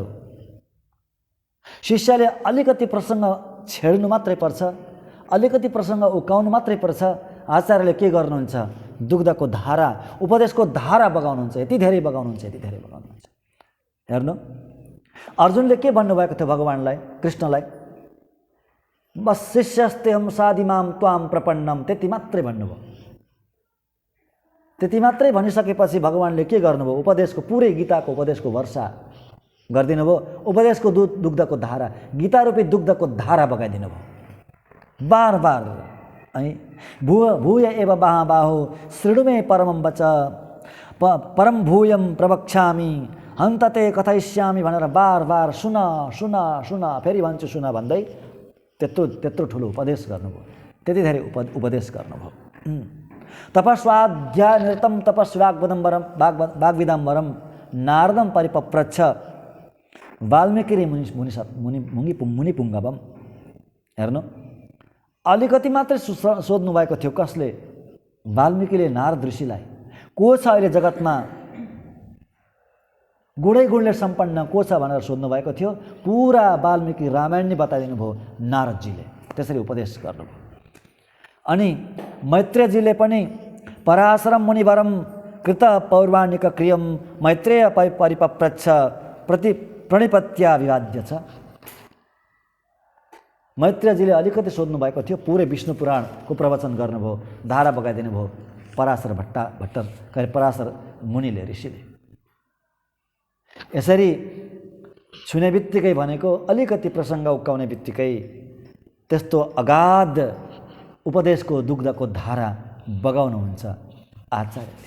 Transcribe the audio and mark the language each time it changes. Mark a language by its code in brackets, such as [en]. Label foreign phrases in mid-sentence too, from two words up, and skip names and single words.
[ne] शिष्यले अलिकति प्रसङ्ग छेड्नु मात्रै पर्छ, अलिकति प्रसङ्ग उकाउनु मात्रै पर्छ, आचार्यले के गर्नुहुन्छ? दुग्धको धारा, उपदेशको धारा बगाउनुहुन्छ। यति धेरै बगाउनुहुन्छ। हेर्नु, अर्जुनले के भन्नुभएको थियो भगवानलाई, कृष्णलाई? [sa] बस शिष्यस्तेहं साधिमां त्वां प्रपन्नम, [ne] त्यति मात्रै भन्नुभयो। त्यति मात्रै भनिसकेपछि भगवानले के गर्नुभयो? उपदेशको, पुरै गीताको उपदेशको वर्षा गरिदिनु भयो। उपदेशको दुग्धको धारा, गीतारूपी दुग्धको धारा बगाइदिनु भयो। बार बार है, [sa] भूय एव बाहो शृणु मे परमं वच, परम भूयं प्रवक्ष्यामि हन्तते कथयिष्यामि [ne] भनेर बार बार सुन फेरि भन्छु सुन भन्दै त्यत्रो ठुलो उपदेश गर्नुभयो। त्यति धेरै उपदेश गर्नुभयो। [sa] तपस्वाध्याय निरतं वाग्विदम्बरम नारदम परिपप्रच्छ वाल्मीकि मुनि पुङ्गवम। [ne] हेर्नु, अलिकति मात्रै सोध्नु भएको थियो। कसले? वाल्मीकिले नारद ऋषिलाई। को छ अहिले जगतमा गुणै गुणले सम्पन्न को छ भनेर सोध्नु भएको थियो। पुरा वाल्मीकि रामायण नै बताइदिनु भयो नारदजीले। त्यसरी उपदेश गर्नुभयो। अनि मैत्रेयजीले पनि [sa] पराशरम मुनिवरम कृत पौर्वाणिक क्रियम मैत्रेय परिपप्रच्छ प्रणिपत्या विवाद्य छ। [ne] मैत्रेयजीले अलिकति सोध्नु भएको थियो, पुरै विष्णु पुराणको प्रवचन गर्नुभयो, धारा बगाइदिनु भयो पराशर मुनिले, ऋषिले। यसरी छुने बित्तिकै भनेको अलिकति प्रसङ्ग उक्काउने बित्तिकै त्यस्तो अगाध उपदेशको दुग्धको धारा बगाउनुहुन्छ आचार्यले।